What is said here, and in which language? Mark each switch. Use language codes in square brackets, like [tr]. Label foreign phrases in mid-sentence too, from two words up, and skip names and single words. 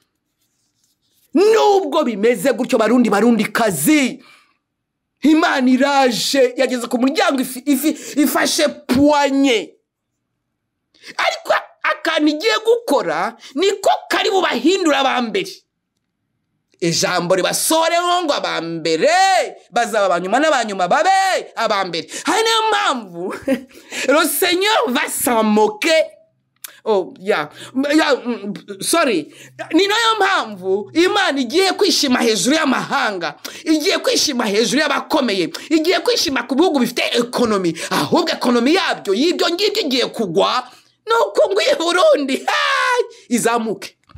[rw] nubwo bimeze gutyo barundi kazi Imana iraje yageze ku muryango ifashe poignée ariko akantu igiye gukora niko kari bubahindura abambere ijambo ribasoreho ngo abambere bazaba abanyuma n'abanyuma babe abambere hari niyo mpamvu [fr] le Seigneur va s'en moquer [rw] sorry ni nayo mpamvu Imana igiye kwishima hejuru y'amahanga igiye kwishima hejuru y'abakomeye igiye kwishima ku bihugu bifite economy ahubwo economy yabyo y'ibyo ngibyo igiye kugwa nuko ngo Burundi izamuke